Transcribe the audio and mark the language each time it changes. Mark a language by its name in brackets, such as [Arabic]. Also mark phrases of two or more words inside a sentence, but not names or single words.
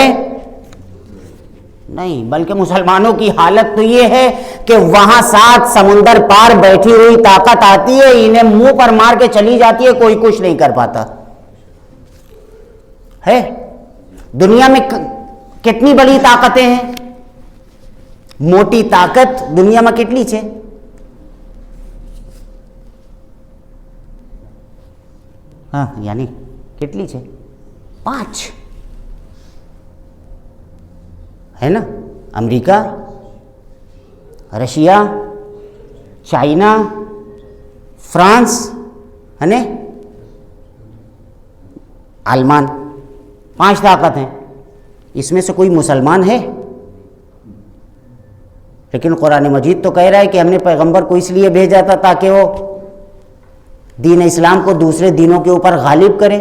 [Urdu] نہیں، بلکہ مسلمانوں کی حالت تو یہ ہے کہ وہاں 7 سمندر پار بیٹھی ہوئی طاقت آتی ہے، انہیں منہ پر مار کے چلی جاتی ہے، کوئی کچھ نہیں کر پاتا ہے. دنیا میں کتنی بڑی طاقتیں ہیں؟ موٹی طاقت دنیا میں کتنی ہے؟ [Gujarati] હા યાની કેટલી છે? 5 હે ને? અમેરિકા, રશિયા, ચાઇના, फ्रांस અને आलमान, [Urdu] 5 طاقت ہیں. اس میں سے کوئی مسلمان ہے? لیکن قرآن مجید تو کہہ رہا ہے کہ ہم نے پیغمبر کو اس لیے بھیجا تھا تاکہ وہ دین اسلام کو دوسرے دینوں کے اوپر غالب کرے.